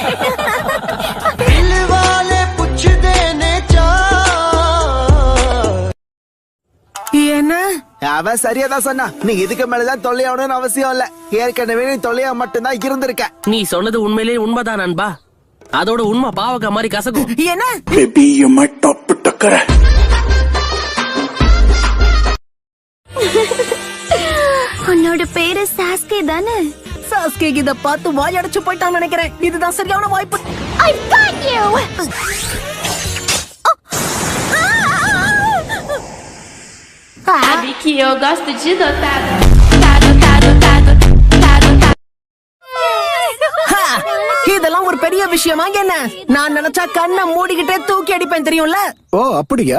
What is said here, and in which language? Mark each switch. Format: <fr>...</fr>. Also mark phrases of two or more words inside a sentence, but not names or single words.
<ta>என்ன? அவன் சரியாதான் சொன்னா. நீ இதுக்கு மேலதான் தொல்லையாவணும்னு அவசியம் இல்ல. ஏற்கனவே நீ தொல்லையா மட்டும்தான் இருந்திருக்க. நீ சொன்னது உண்மையிலேயே உண்மைதான் நண்பா. அதோட உண்மை பாவக்கா மாதிரி கசக்கும். என்ன?</ta> <en>Baby, you might top டக்கற.</en> <ta>உன்னோட பேரு சாஸ்கே தானே? சாஸ்கே இத பார்த்து வாயடைச்சு போயிட்டான்னு நினைக்கிறேன். இதுதான் சரியான வாய்ப்பு.</ta> <pt>Sabe que eu gosto de dotado.</pt> <ta>இதெல்லாம் ஒரு பெரிய விஷயமா என்ன? நான் நினைச்சா கண்ணை மூடிக்கிட்டே தூக்கி அடிப்பேன் தெரியும்ல. ஓ அப்படியா?</ta>